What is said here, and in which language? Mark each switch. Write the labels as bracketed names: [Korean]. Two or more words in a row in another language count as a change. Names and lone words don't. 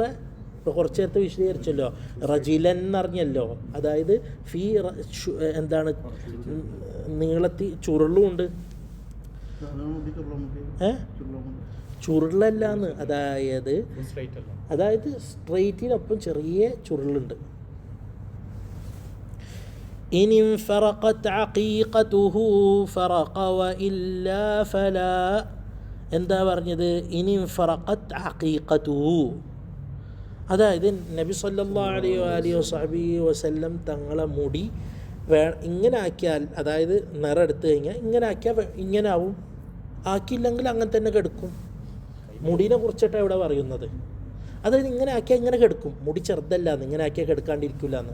[Malayalam] ഇപ്പോൾ കുറച്ച് നേരത്തെ വിശദീകരിച്ചല്ലോ റജിലൻ എന്നറിഞ്ഞല്ലോ. അതായത് എന്താണ് നീളത്തിൽ ചുരുളുണ്ട്. ചുരുളല്ലാന്ന്. അതായത് സ്ട്രെയിറ്റിനൊപ്പം ചെറിയ ചുരുളുണ്ട്. [Arabic] إن انفرقت عقيقته فرق وإلا فلا. [Malayalam] എന്താ പറഞ്ഞത്? [Arabic] إن انفرقت عقيقته. [Malayalam] അതായത് നബി [Arabic] صلى الله عليه وسلم [Malayalam] തങ്ങളെ മുടി ഇങ്ങനെ ആക്കിയാൽ, അതായത് നിറം എടുത്തു കഴിഞ്ഞാൽ ഇങ്ങനെ ആക്കിയാൽ ഇങ്ങനെ ആവും, ആക്കിയില്ലെങ്കിൽ അങ്ങനെ തന്നെ കിടക്കും. മുടിനെ കുറിച്ചിട്ടാണ് ഇവിടെ പറയുന്നത്. അതായത് ഇങ്ങനെ ആക്കിയാൽ ഇങ്ങനെ കിടക്കും. മുടി ചെറുതല്ലാന്ന്, ഇങ്ങനെ ആക്കിയാൽ കിടക്കാണ്ടിരിക്കില്ല എന്ന്.